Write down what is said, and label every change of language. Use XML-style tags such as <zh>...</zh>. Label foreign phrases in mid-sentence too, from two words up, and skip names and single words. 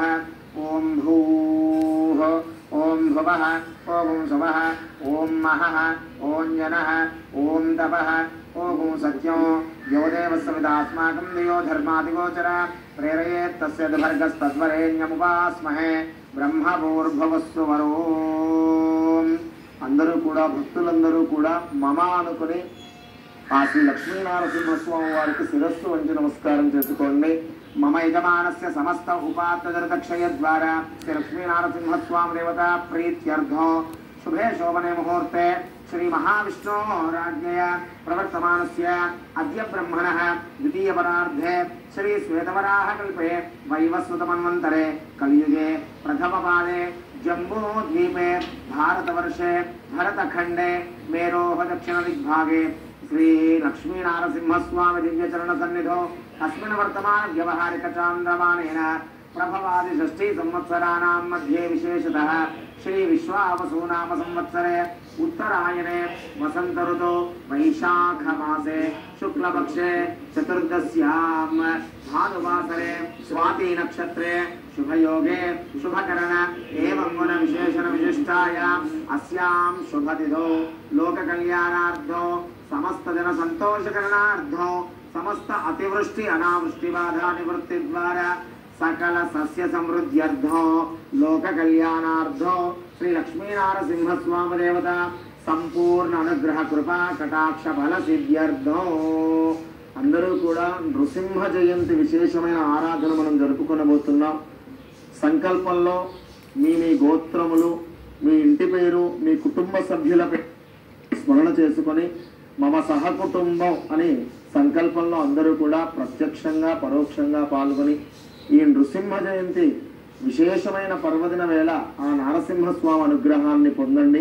<sa>ॐ भूः ॐ भुवः ॐ स्वः ॐ महः ॐ जनः ॐ तपः ॐ सत्यो यो देवस्विदास्माकं धियो धर्मादिगोचर प्रेरयेत्तस्य भर्गस्तद्वरेण्यमुपास्महे బ్రహ్మభూర్భువస్సు వరోం.</sa> <te>అందరూ కూడా భక్తులందరూ కూడా మమ అనుకుని ఆ శ్రీ లక్ష్మీనారసింహస్వామి వారికి శిరస్సు వంచి నమస్కారం చేసుకోండి.</te> <sa>మమ యజమానస్య సమస్త ఉపాత్తజరదక్షయ ద్వారా శ్రీ లక్ష్మీనారసింహస్వామి దేవత ప్రీత్యర్థం शुभे शोभने मुहूर्ते श्री महाविष्णु राज्ञया प्रवर्तमानस्य अद्य ब्रह्मणः द्वितीय परार्धे श्री श्वेतवराह कल्पे वैवस्वतमन्वन्तरे कलियुगे प्रथमपादे जम्बूद्वीपे भारतवर्षे भरतखण्डे मेरोः दक्षिणदिग्भागे శ్రీ లక్ష్మీ నారసింహస్వామి దివ్యచరణ సన్నిధో అస్మిన్ వర్తమాన వ్యవహారిక చాంద్రమానేన ప్రభవాది షష్ఠీ సంవత్సరాణాం మధ్యే విశేషతః శ్రీ విశ్వావసు నామ సంవత్సరే उत्तरायणे वसंत ऋतु वैशाख मासे शुक्लपक्षे चतुर्दश्यां भानुवासरे स्वाति नक्षत्रे शुभयोगे शुभकरण एवं गुण विशेषण विशिष्टायाम् अस्यां शुभतिथौ लोककल्याणार्थो समस्त जन संतोषकरणार्थो समस्त अतिवृष्टि अनावृष्टि बाधा निवृत्ति द्वारा सकल सस्य समृद्ध्यर्थो लोक कल्याणार्थो श्री लक्ष्मी नारसिंह स्वामी देवता संपूर्ण अनुग्रह कृपा कटाक्ष फल सिद्ध्यर्थो</sa> <te>అందరూ కూడా నృసింహ జయంతి విశేషమైన ఆరాధన మనం జరుపుకొనబోతున్నాం. సంకల్పంలో మీ గోత్రములు, మీ ఇంటి పేరు, మీ కుటుంబ సభ్యుల స్మరణ చేసుకొని మమ సహకుటుంబం అని సంకల్పంలో అందరూ కూడా ప్రత్యక్షంగా పరోక్షంగా పాల్గొని ఈ నృసింహ జయంతి విశేషమైన పర్వదిన వేళ ఆ నారసింహస్వామి అనుగ్రహాన్ని పొందండి.</te>